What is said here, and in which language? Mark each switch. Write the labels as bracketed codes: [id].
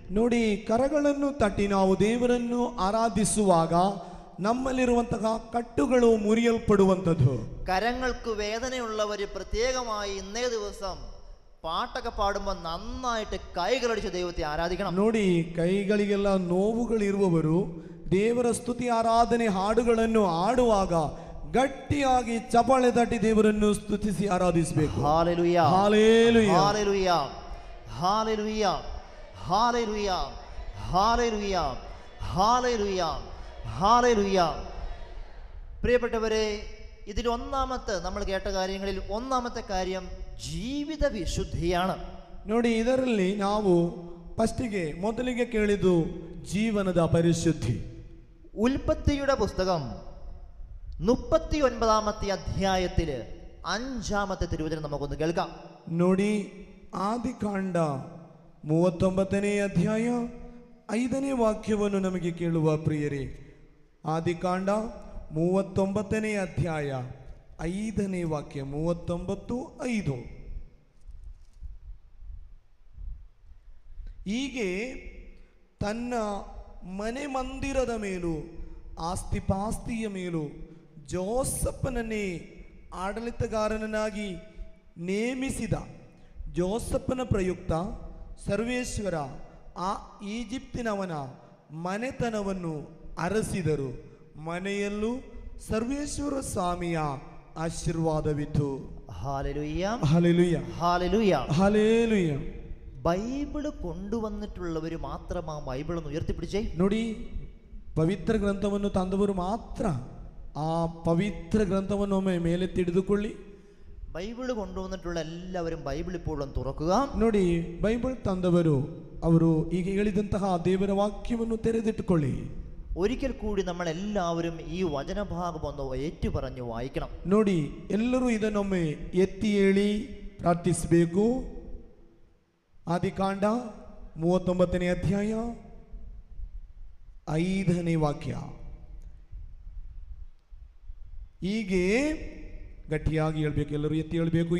[kn] ನೋಡಿ, ಕರಗಳನ್ನು ತಟ್ಟಿ ನಾವು ದೇವರನ್ನು ಆರಾಧಿಸುವಾಗ ನಮ್ಮಲ್ಲಿರುವಂತಹ ಕಟ್ಟುಗಳು ಮುರಿಯಲ್ಪಡುವಂಥದ್ದು. [ml] കരങ്ങൾക്ക് വേദനയുള്ളവർ പ്രത്യേകമായി ഇന്നേ ദിവസം പാട്ടൊക്കെ പാടുമ്പോൾ നന്നായിട്ട് കൈകളടിച്ച് ദൈവത്തെ ആരാധിക്കണം. [kn] ನೋಡಿ, ಕೈಗಳಿಗೆಲ್ಲ ನೋವುಗಳಿರುವವರು ದೇವರ ಸ್ತುತಿ ಆರಾಧನೆ ಹಾಡುಗಳನ್ನು ಹಾಡುವಾಗ ಗಟ್ಟಿಯಾಗಿ ಚಪ್ಪಾಳೆ ತಟ್ಟಿ ದೇವರನ್ನು ಸ್ತುತಿಸಿ ಆರಾಧಿಸಬೇಕು. Hallelujah, hallelujah, hallelujah, hallelujah, hallelujah, hallelujah, hallelujah, hallelujah. [ml] പ്രിയപ്പെട്ടവരെ, ഇതിൽ ഒന്നാമത്തെ നമ്മൾ കേട്ട കാര്യങ്ങളിൽ ഒന്നാമത്തെ കാര്യം ജീവിത വിശുദ്ധിയാണ്. [kn] ನೋಡಿ, ಇದರಲ್ಲಿ ನಾವು ಫಸ್ಟಿಗೆ ಮೊದಲಿಗೆ ಕೇಳಿದ್ದು ಜೀವನದ ಪರಿಶುದ್ಧಿ. [ml] ഉൽപ്പത്തിയുടെ പുസ്തകം 39 അധ്യായത്തില് 5-ാമത്തെ തിരുവചനം നമുക്കൊന്ന് കേൾക്കാം. [kn] ನೋಡಿ, ಆದಿಕಾಂಡ 39ನೇ ಅಧ್ಯಾಯ 5ನೇ ವಾಕ್ಯವನ್ನು ನಮಗೆ ಕೇಳುವ ಪ್ರಿಯರೇ. ಆದಿಕಾಂಡ 39ನೇ ಅಧ್ಯಾಯ 5ನೇ ವಾಕ್ಯ, 39:5. ಹೀಗೆ ತನ್ನ ಮನೆ ಮಂದಿರದ ಮೇಲೂ ಆಸ್ತಿಪಾಸ್ತಿಯ ಮೇಲೂ ಜೋಸಪ್ಪನನ್ನೇ ಆಡಳಿತಗಾರನನ್ನಾಗಿ ನೇಮಿಸಿದ. ಜೋಸಪ್ಪನ ಪ್ರಯುಕ್ತ ಸರ್ವೇಶ್ವರ ಆ ಈಜಿಪ್ತಿನವನ ಮನೆತನವನ್ನು ಅರಸಿದರು. ಮನೆಯಲ್ಲೂ ಸರ್ವೇಶ್ವರ ಸ್ವಾಮಿಯ ಆಶೀರ್ವಾದವಿತ್ತು. [ml] Hallelujah, hallelujah, hallelujah, hallelujah. Bible കൊണ്ടുവന്നിട്ടുള്ളവർ മാത്രം ആ ബൈബിൾ ഒന്ന് ഉയർത്തിപ്പിടിച്ചേ. [kn] ನೋಡಿ, ಪವಿತ್ರ ಗ್ರಂಥವನ್ನು ತಂದವರು ಮಾತ್ರ ಆ ಪವಿತ್ರ ಗ್ರಂಥವನ್ನು ಒಮ್ಮೆ ಮೇಲೆತ್ತಿ ಹಿಡಿದುಕೊಳ್ಳಿ. [ml] ബൈബിള് കൊണ്ടുവന്നിട്ടുള്ള എല്ലാവരും ബൈബിൾ ഇപ്പോൾ ഒന്ന് തുറക്കുക. [kn] ನೋಡಿ, ಬೈಬಲ್ ತಂದವರು ಅವರು ಈಗ ಹೇಳಿದಂತಹ ದೇವರ ವಾಕ್ಯವನ್ನು ತೆರೆದಿಟ್ಟುಕೊಳ್ಳಿ. [ml] ഒരിക്കൽ കൂടി നമ്മൾ എല്ലാവരും ഈ വചനഭാഗം ഒന്ന് ഏറ്റു പറഞ്ഞു വായിക്കണം. [kn] ನೋಡಿ, ಎಲ್ಲರೂ ಇದನ್ನೊಮ್ಮೆ ಎತ್ತಿ ಹೇಳಿ ಪ್ರಾರ್ಥಿಸಬೇಕು. ಆದಿಕಾಂಡ 39ನೇ ಅಧ್ಯಾಯ 5ನೇ ವಾಕ್ಯ. ಹೀಗೆ ಗಟ್ಟಿಯಾಗಿ ಹೇಳ್ಬೇಕು, ಎಲ್ಲರೂ ಎತ್ತಿ ಹೇಳ್ಬೇಕು.